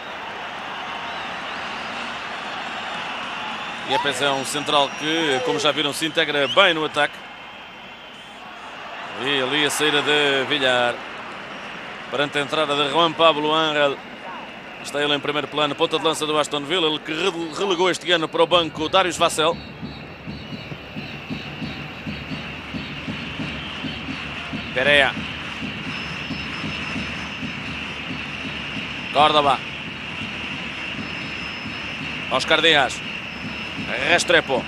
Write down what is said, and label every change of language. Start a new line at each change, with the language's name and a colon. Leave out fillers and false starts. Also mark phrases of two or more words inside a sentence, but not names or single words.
Portuguese: Yepes é um central que, como já viram, se integra bem no ataque. E ali a saída de Villar. Perante a entrada de Juan Pablo Ángel. Está ele em primeiro plano, ponta de lança do Aston Villa, ele que relegou este ano para o banco Darius Vassell. Pereira. Córdoba. Oscar Díaz. Restrepo.